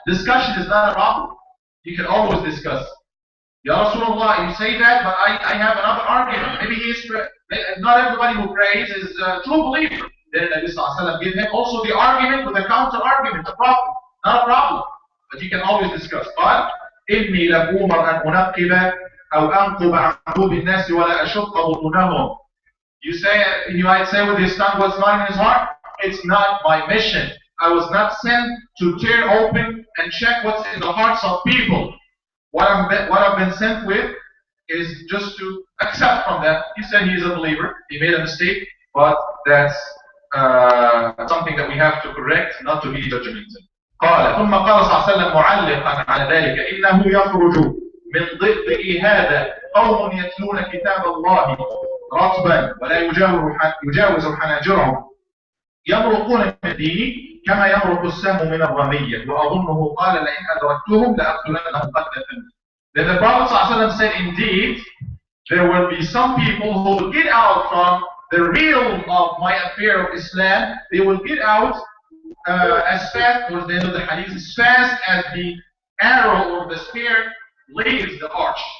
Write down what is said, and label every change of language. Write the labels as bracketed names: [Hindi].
[English] Discussion is not a problem. You can always discuss. Ya Rasulullah, you say that, but I have another argument. Maybe he is not everybody who prays is a true believer. Then the Nabi sallallahu alaihi wasallam give him also the argument with a counter argument, a problem. Not a problem. But you can always discuss. [Arabic] But إني لأمر أن أنقب أو أنقب عن قلوب الناس ولا أشق بطونهم. [English] You might say with his tongue what's not in his heart. It's not my mission. I was not sent to tear open and check what's in the hearts of people. What I've been sent with is just to accept from them. He said he is a believer. He made a mistake, but that's something that we have to correct, not to be judgmental. [Arabic] قال ثم قال صلى الله عليه وسلم معلقا على ذلك إنه يخرج من ضئضئ هذا قوم يتلون كتاب الله رطبا ولا يجاوز حناجرهم يمرقون من الدين كما يمرق السهم من الرمية وأظنه قال لئن أدركتهم لأقتلنهم قتلة. [English] Then the Prophet ﷺ said, indeed, there will be some people who will get out from the realm of my affair of Islam. They will get out as fast, or the end of the hadith, as fast as the arrow or the spear leaves the arch.